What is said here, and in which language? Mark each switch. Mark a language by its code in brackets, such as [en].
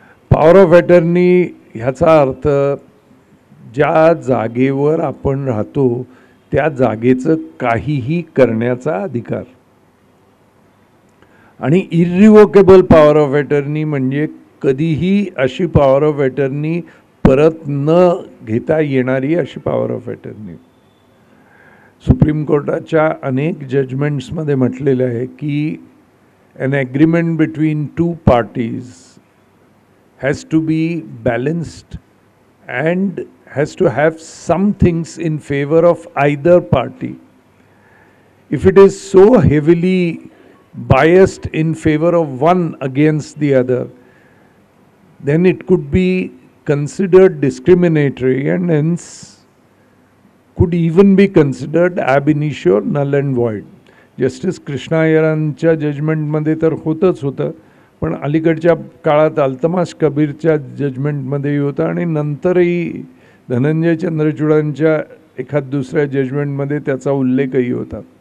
[mr] Power of attorney ह्याचा अर्थ ज्या जागेवर आपण राहतो त्या जागेचं काहीही करण्याचा अधिकार. आणि इरिव्होकेबल पॉवर ऑफ अटर्नी म्हणजे कधीही अशी पॉवर ऑफ अटर्नी परत न घेता येणारी अशी पॉवर ऑफ अटर्नी. सुप्रीम कोर्टाच्या अनेक जजमेंट्समध्ये म्हटलेलं आहे की [en] an agreement between two parties has to be balanced and has to have some things in favor of either party. If it is so heavily biased in favor of one against the other, then it could be considered discriminatory and hence could even be considered ab initio null and void. [mr] Justice Krishna अय्यरांच्या जजमेंटमध्ये तर होतंच होतं, पण अलीकडच्या काळात अल्तमास कबीरच्या जजमेंटमध्येही होतं आणि नंतरही धनंजय चंद्रचूडांच्या एखाद दुसऱ्या जजमेंटमध्ये त्याचा उल्लेखही होता.